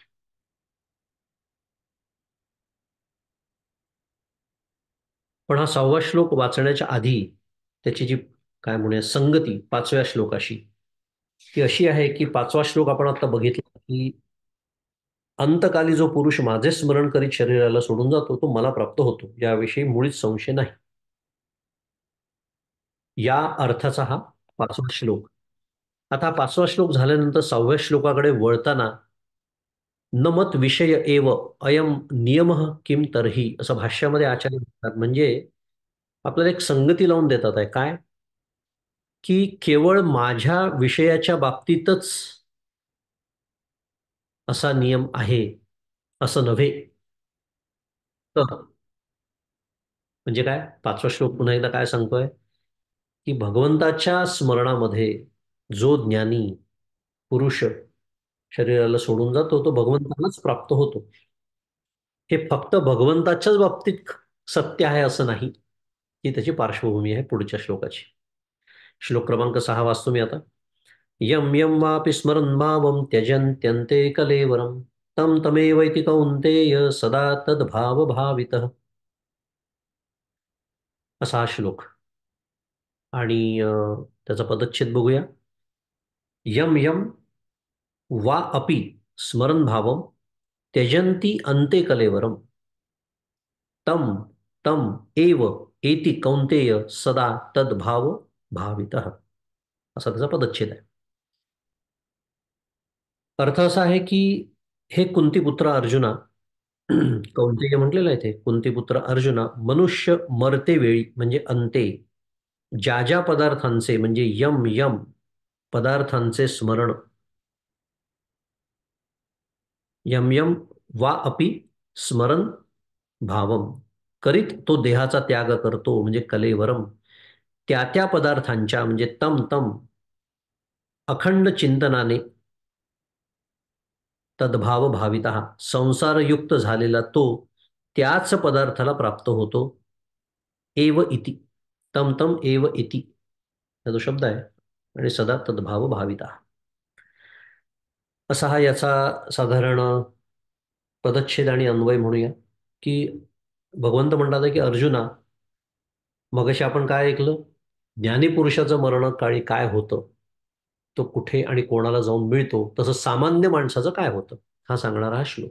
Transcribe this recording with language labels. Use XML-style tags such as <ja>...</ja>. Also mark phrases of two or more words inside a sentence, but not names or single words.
<mr>पण हा 6वा श्लोक वाचण्याच्या आधी त्याची जी काय म्हणूया संगती 5व्या श्लोकाशी, ती अशी आहे की 5वा श्लोक आपण आता बघितला की अंतकाली जो पुरुष माझे स्मरण करीत शरीराला सोडून जातो, तो मला प्राप्त होतो, याविषयी मुळीच संशय नाही. या अर्थाचा हा 5वा श्लोक. आता हा 5वा श्लोक झाल्यानंतर 6व्या श्लोकाकडे वळताना</mr> <sa>न मत विषय एव अयम नियम किम तरही,</sa> <mr>असं भाष्यामध्ये आचार्य म्हणतात. म्हणजे आपल्याला एक संगती लावून देतात आहे काय, की केवळ माझ्या विषयाच्या बाबतीतच असा नियम आहे असं नव्हे. तर म्हणजे काय, 5वा श्लोक पुन्हा एकदा काय सांगतोय, की भगवंताच्या स्मरणामध्ये जो ज्ञानी पुरुष शरीराला सोडून जातो, तो भगवंतालाच प्राप्त होतो. हे फक्त भगवंताच्याच बाबतीत सत्य आहे असं नाही. ही त्याची पार्श्वभूमी आहे पुढच्या श्लोकाची. श्लोक क्रमांक 6 वाचतो मी आता.</mr> <sa>यम यम वापि स्मरन् भावं त्यजन्त्यन्ते कलेवरं तं तमेवैति कौन्तेय सदा तद्भाव भावितः.</sa> <mr>असा हा श्लोक. आणि त्याचा पदच्छेद बघूया.</mr> <sa>यम यम वा अपि स्मरन् भावं त्यजन्ति अन्ते कलेवरं तं तं एव एति कौन्तेय सदा तद्भाव भावितः,</sa> <mr>असा त्याचा पदच्छेद आहे. अर्थ असा आहे की हे कुंतीपुत्र अर्जुना, कौंतेय म्हटलेलं आहे ते, कुंतीपुत्र अर्जुना, मनुष्य मरते वेळी म्हणजे अंते ज्या ज्या पदार्थांचे म्हणजे</mr> <sa>यम यम</sa> <mr>पदार्थांचे स्मरण,</mr> <sa>यम यम वा अपि स्मरण भावम,</sa> <mr>करीत तो देहाचा त्याग करतो म्हणजे कलेवरम, त्या त्या पदार्थांच्या म्हणजे</mr> <sa>तम तम</sa> <mr>अखंड चिंतनाने</mr> <sa>तद्भाव भाविता,</sa> <mr>संसारयुक्त झालेला तो त्याच पदार्थाला प्राप्त होतो.</mr> <sa>एव इति, तम तम एव इति</sa> <mr>हा जो शब्द आहे, आणि</mr> <sa>सदा तद्भाव भाविता,</sa> <mr>असा हा याचा साधारण पदच्छेद आणि अन्वय म्हणूया. की भगवंत म्हणतात की अर्जुना, मगाशी आपण काय ऐकलं? ज्ञानीपुरुषाचं मरण काळी काय होतं, तो कुठे आणि कोणाला जाऊन मिळतो, तसं सामान्य माणसाचं काय होतं, हा सांगणारा हा श्लोक.</mr>